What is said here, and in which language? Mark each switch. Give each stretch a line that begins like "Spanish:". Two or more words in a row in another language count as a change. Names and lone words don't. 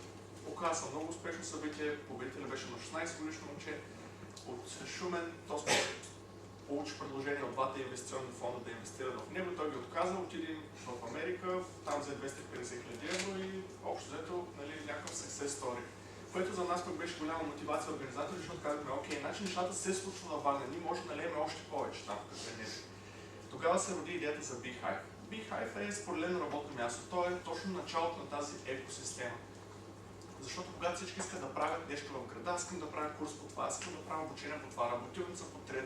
Bulgarian: Оказа се много успешно събитие, победителя беше на 16 годишно момче от Шумен, то получи предложение от двата инвестиционни фонда да инвестират в него, той ги отказа, отиде в Америка, там за 250 000 евро и общо взето, нали, някакъв
English: success story.
Bulgarian: Което за нас пък беше голяма мотивация организатори, защото казахме, окей, значи нещата се случва във Варна, ние може да налеем още повече там, къде не. Тогава се роди идеята за Beehive. Beehive е споделено работно място, то е точно началото на тази екосистема. Защото когато всички искат да правят нещо в града, аз искам да правя курс по това, аз искам да правя обучение по това, работилница по трето.